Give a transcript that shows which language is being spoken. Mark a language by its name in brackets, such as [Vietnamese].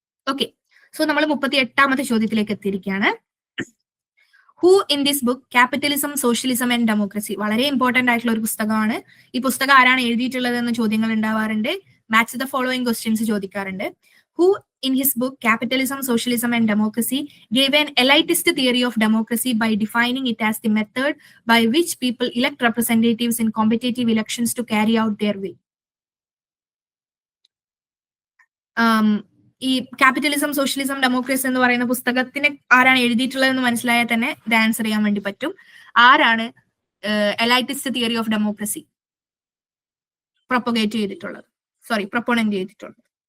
[English] Okay. So [Malayalam] നമ്മൾ 38ാമത്തെ ചോദ്യത്തിലേക്ക് എത്തിയിരിക്കുകയാണ്. [English] Who in this book capitalism, socialism and democracy? [Malayalam] വളരെ ഇമ്പോർട്ടന്റ് ആയിട്ടുള്ള ഒരു പുസ്തകമാണ്. ഈ പുസ്തകം ആരാണ് എഴുതിയിട്ടുള്ളത് എന്ന് ചോദ്യങ്ങൾ ഉണ്ടാവാറുണ്ട്. [English] Match the following questions ചോദിക്കാറുണ്ട്. Who in his book Capitalism, Socialism and Democracy gave an elitist theory of democracy by defining it as the method by which people elect representatives in competitive elections to carry out their will? [Malayalam] ഈ capitalism, socialism, democracy എന്ന് പറയുന്ന പുസ്തകത്തിന് ആരാണ് എഴുതിയിട്ടുള്ളതെന്ന് മനസ്സിലായാൽ തന്നെ ഇത് answer ചെയ്യാൻ വേണ്ടി പറ്റും. ആരാണ് എലൈറ്റിസ്റ്റ് തിയറി ഓഫ് ഡെമോക്രസി പ്രൊപ്പഗേറ്റ് ചെയ്തിട്ടുള്ളത്, പ്രൊപ്പോണന്റ് ചെയ്തിട്ടുള്ളത്?